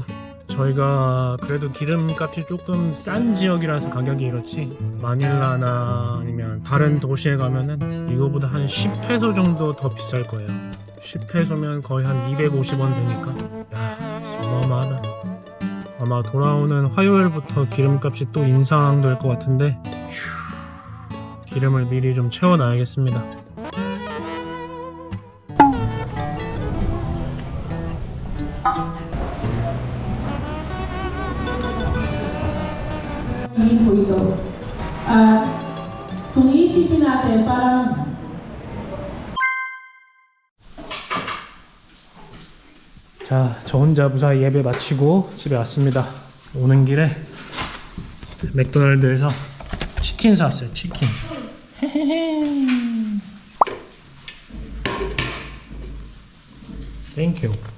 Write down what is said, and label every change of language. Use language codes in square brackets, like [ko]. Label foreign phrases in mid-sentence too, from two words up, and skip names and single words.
[ko] 저희가 그래도 기름값이 조금 싼 지역이라서 가격이 이렇지, 마닐라나 아니면 다른 도시에 가면은 이거보다 한 10페소 정도 더 비쌀 거예요. 10페소면 거의 한 250원 되니까 야, 어마어마하다. 아마 돌아오는 화요일부터 기름값이 또 인상될 것 같은데 기름을 미리 좀 채워놔야겠습니다. [tl] po ito. Kung iisipin natin, parang [ko] 자, 저 혼자 무사히 예배 마치고 집에 왔습니다. 오는 길에 맥도날드에서 치킨 샀어요. 치킨. 땡큐.